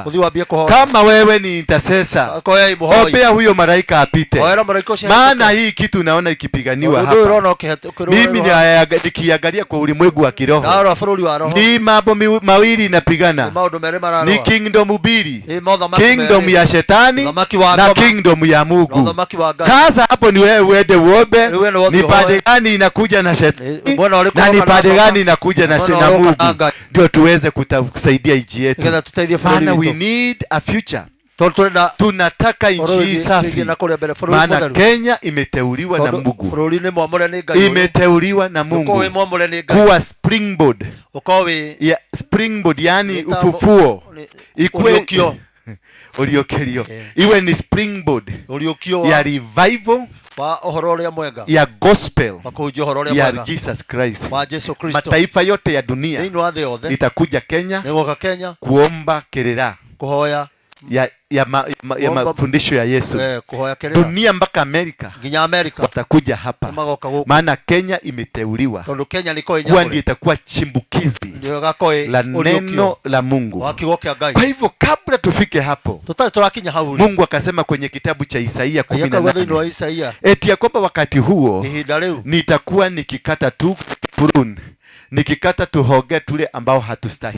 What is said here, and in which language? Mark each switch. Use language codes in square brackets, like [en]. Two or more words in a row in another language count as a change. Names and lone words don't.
[sw] Kama wewe ni intercessor, ombea huyo malaika apite, maana hii kitu naona ikipiganiwa hapa, mimi nikiangalia kwa ulimwengu wa kiroho, ni mambo mawili inapigana, ni kingdom mbili, kingdom ya shetani na kingdom ya Mungu. Sasa hapo ni wewe uende uombe, ni pande gani inakuja na shetani na ni pande gani inakuja na Mungu, ndio tuweze kusaidia nchi yetu. [en] Maana we need a future. [sw] Tunataka nchi safi, maana Kenya imeteuliwa na Mungu, imeteuliwa na Mungu kuwa springboard, springboard yani ufufuo, uliokelio iwe ni springboard ya revival [ki] wa uhoro uria mwega [sw] ya gospel [ki] wakuhunjia uhoro uria [sw] ya [ki] mwega Jesus Christ. wa Yesu Kristo. [sw] Mataifa yote ya dunia [ki] Thĩinĩ wa thĩ yothe [sw] itakuja Kenya [ki] nĩgũka Kenya [sw] kuomba kĩrĩra [ki] kuhoya [sw] ya mafundisho ya Yesu. [ki] Kuhoya kĩrĩra. [sw] Dunia mpaka Amerika [ki] nginya Amerika [sw] watakuja hapa, maana Kenya imeteuliwa [ki] tondũ Kenya nĩ koĩ [sw] kuwa ndiyo itakuwa chimbukizi la neno la Mungu. Kwa hivyo kabla tufike hapo, Mungu akasema kwenye kitabu cha Isaia 18 eti ya kwamba wakati huo nitakuwa nikikata tu prune, nikikata tuhoge tule ambao hatustahili,